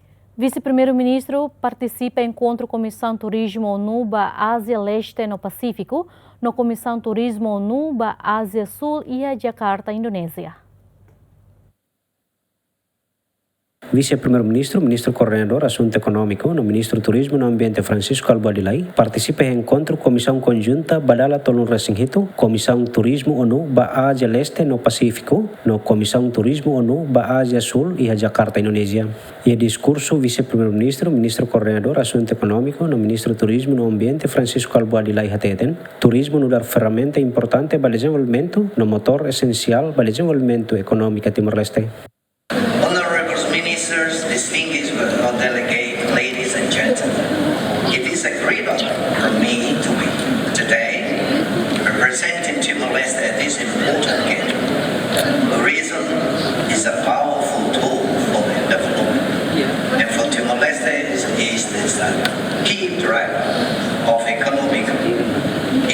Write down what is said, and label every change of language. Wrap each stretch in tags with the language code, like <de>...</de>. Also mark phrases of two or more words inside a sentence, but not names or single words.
<tet>Vise-Primeiru-Ministru participa encontro Komisaun Turizmu ONU ba Ásia Leste no Pacífico, no Komisaun Turizmu ONU ba Ásia Sul e a Jakarta, Indonésia. Vice-Primeiro-Ministro, Ministro Coordenador Assunto Econômico, no Ministro Turismo no Ambiente Francisco Albuadilai, participa em encontro Comissão Conjunta Badala Tolun Resinghito, Komisaun Turizmu ONU ba Ásia Leste no Pacífico, no Komisaun Turizmu ONU ba Ásia Sul e a Jakarta, Indonésia. E discurso Vice-Primeiro-Ministro, Ministro Coordenador Assunto Econômico, no Ministro Turismo no Ambiente Francisco Albuadilai hateten, turismo no dar</tet> <pt>ferramenta importante para o desenvolvimento,</pt> <tet>no</tet> <pt>motor essencial para o desenvolvimento econômico</pt> <tet>Timor-Leste.</tet> <en>Ministers, distinguished delegate, ladies and gentlemen, it is a great honor for me to be today representing Timor-Leste at this important gathering. Tourism is a powerful tool for development, and for Timor-Leste is the key driver of economic growth.</en>